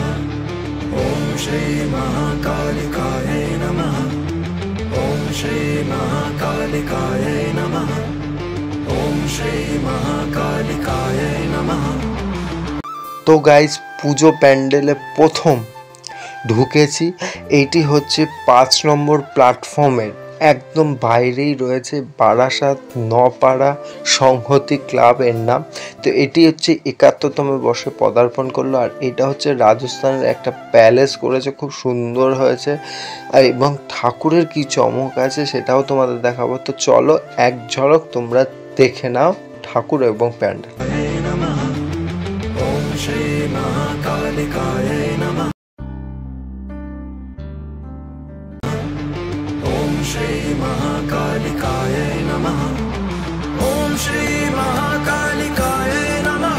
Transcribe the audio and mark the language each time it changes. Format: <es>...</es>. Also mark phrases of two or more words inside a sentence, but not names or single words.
<sa>ओम श्री महाकालिकाय नमः। ओम श्री महाकालिकाय नमः। ओम श्री महाकालिकाय नमः।</sa> <bn>তো গাইজ, পুজো প্যান্ডেলে প্রথম ঢুকেছি। এইটি হচ্ছে 5 নম্বর প্ল্যাটফর্মের একদম বাইরেই রয়েছে বারাসাত নপাড়া সংহতি ক্লাবের নাম। তো এটি হচ্ছে 71তম বর্ষে পদার্পণ করলো। আর এটা হচ্ছে রাজস্থানের একটা প্যালেস করেছে, খুব সুন্দর হয়েছে। এবং ঠাকুরের কি চমক আছে সেটাও তোমাদের দেখাবো। তো চলো এক ঝলক তোমরা দেখে নাও ঠাকুর এবং প্যান্ডেল।</bn> <sa>ओम श्री महाकालिकाय नमः। ओम श्री महाकालिकाय नमः। ओम श्री महाकालिकाय नमः।</sa>